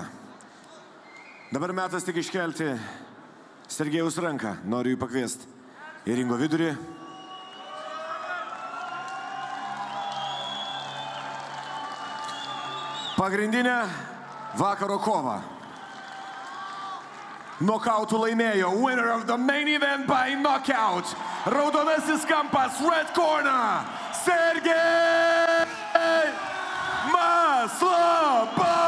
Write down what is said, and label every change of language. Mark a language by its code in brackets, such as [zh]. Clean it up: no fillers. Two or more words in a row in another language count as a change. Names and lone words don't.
[lt] Dabar metas tik iškelti Sergejaus ranką. Noriu jį pakviesti į ringo vidurį. Pagrindinę vakaro kovą. Nokautų laimėjo. [en] Winner of the main event by knockout. [lt] Raudonasis kampas, [en] red corner. [lt] Sergej Maslobojev.